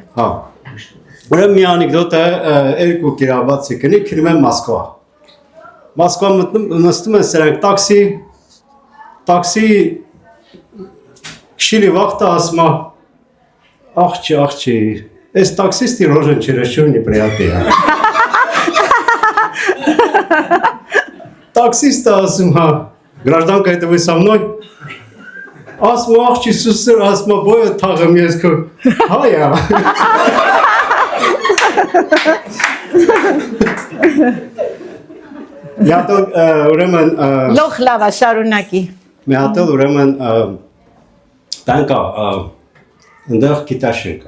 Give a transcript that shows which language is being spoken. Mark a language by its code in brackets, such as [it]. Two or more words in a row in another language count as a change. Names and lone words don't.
[hy] Հա, ուրեմ մի անեկդոտ է երկու կիրովաբադցի կնի, քնում են Մոսկվա։ Մոսկվա նստում են սրանք տաքսի քշիլի վաղտը ասում է աղջի, այս տաքսիստի ռոժեն [ru] чересчур неприятный [hy] է։ Տաքսիստը ասում է, [ru] гражданка, это вы со мной? [hy] Ասում աղջի սուսր, ասում բոյը թաղեմ ես քո։ Հայա։ Մի հատել ուրեմն Լոխ լավա, շարունակի։ մի հատել ուրեմն տանկա ընդեղ գիտաշեն կա։